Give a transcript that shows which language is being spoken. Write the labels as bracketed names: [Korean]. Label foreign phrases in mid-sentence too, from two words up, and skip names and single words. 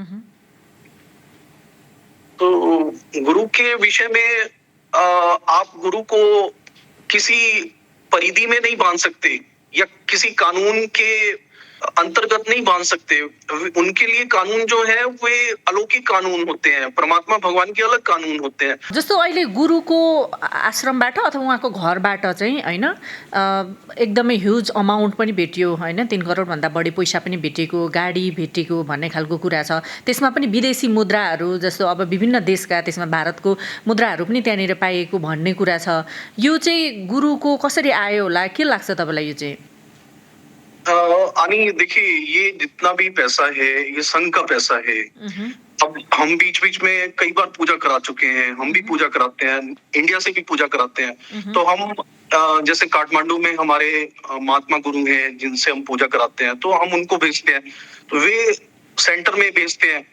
[Hindi] तो गुरु के विषय में आप गुरु को किसी परिधि में नहीं बांध सकते या किसी कानून के अंतर्गत नहीं बांध सकते। उनके लिए कानून जो है वे अलौकिक कानून होते हैं, परमात्मा भगवान के अलग कानून होते हैं। [Nepali] जस्तो अहिले गुरुको आश्रमबाट अथवा उहाँको घरबाट चाहिँ होइन एकदमै [English] huge amount [Nepali] पनि भेटियो होइन, 3 करोडभन्दा बढी पैसा पनि भेटेको, गाडी भेटेको भन्ने खालको कुरा छ। त्यसमा पनि विदेशी मुद्राहरू जस्तो अब विभिन्न देशका, त्यसमा भारतको मुद्राहरू पनि त्यहाँनिर पाइएको भन्ने कुरा छ। यो चाहिँ गुरुको कसरी आयो होला, के लाग्छ तपाईँलाई यो चाहिँ? [Hindi] अनि देखिए, ये जितना भी पैसा है ये संघ का पैसा है। अब हम बीच बीच में कई बार पूजा करा चुके हैं, हम भी पूजा कराते हैं, इंडिया से भी पूजा कराते हैं। तो हम जैसे काठमांडू में हमारे महात्मा गुरु हैं जिनसे हम पूजा कराते हैं, तो हम उनको भेजते हैं, तो वे सेंटर में भेजते हैं।